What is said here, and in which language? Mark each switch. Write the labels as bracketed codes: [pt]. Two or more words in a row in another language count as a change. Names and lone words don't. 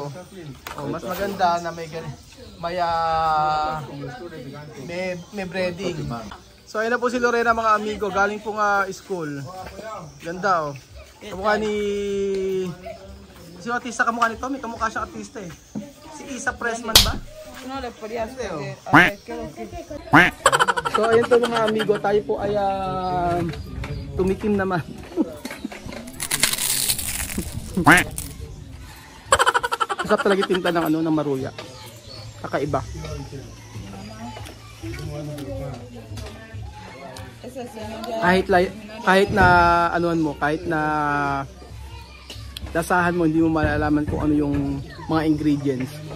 [tl] Oh, mas maganda na may may breading. So ayun na po si Lorena, mga amigo, galing po school. Ganda, oh. Kamukha ni si artista, kamukha nito, may kamukha siyang artista eh. Si Isa Pressman ba? [es] No le podías poner. [tl] So ayun po mga amigo, tayo po ay tumikim naman. Masarap talaga tinta ng ng maruya. Kakaiba. Kahit na anuan mo, kahit na lasahan mo, hindi mo malalaman kung ano yung mga ingredients.